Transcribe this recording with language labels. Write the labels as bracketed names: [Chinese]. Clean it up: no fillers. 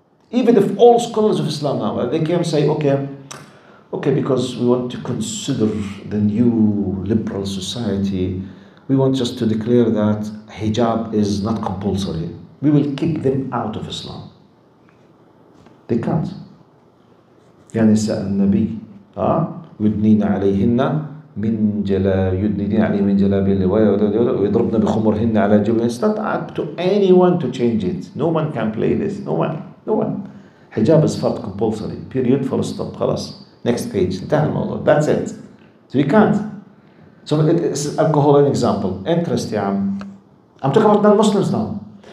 [English] Even if all scholars of Islam now, they can say, okay, because we want to consider the new liberal society, we want just to declare that hijab is not compulsory. We will kick them out of Islam. They can't. [Arabic] يا نساء النبي يدنين عليهن من جلابيبهن ويضربن بخمرهن على جيوبهن. [English] It's not up to anyone to change it. No one can play this. No one. Hijab is fard compulsory. Period. Full stop. خلاص. Next page. [Arabic] انتهى الموضوع. [English] That's it. So we can't. So it's alcohol an example. Interest, yeah. I'm talking about non-Muslims now.